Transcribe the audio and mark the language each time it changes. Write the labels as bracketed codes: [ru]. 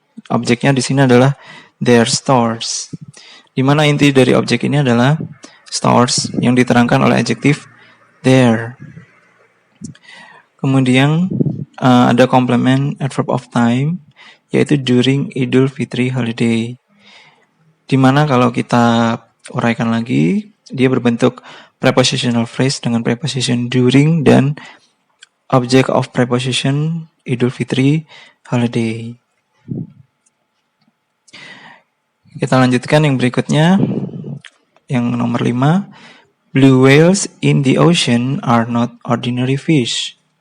[id] Objeknya di sini adalah their stores. Di mana inti dari objek ini adalah stores yang diterangkan oleh adjektif their. Kemudian ada complement adverb of time, yaitu during Idul Fitri holiday. Dimana kalau kita uraikan lagi, dia berbentuk prepositional phrase dengan preposition during dan object of preposition Idul Fitri holiday. Kita lanjutkan yang berikutnya, yang nomor 5. [en] Blue whales in the ocean are not ordinary fish.